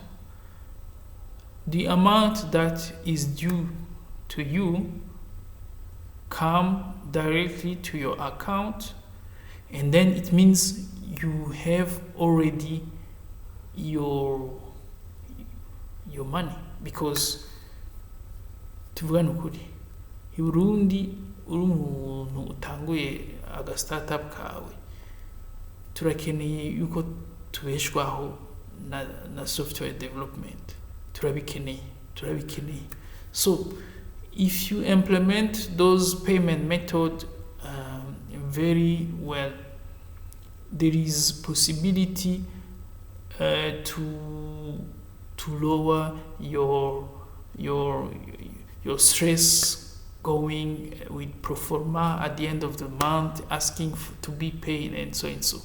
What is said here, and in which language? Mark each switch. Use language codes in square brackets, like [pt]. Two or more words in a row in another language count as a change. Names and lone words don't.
[en] The amount that is due to you come directly to your account, and then it means you have already your money, because [rn] tuvugane ukuri i Burundi uri umuntu utanguye aga startup kawe, turakeneye yuko tubeshwaho na [en] software development, [rn] turabikeneye. [en] So if you implement those payment method very well, there is possibility to lower your stress going with pro forma at the end of the month, asking to be paid and so and so.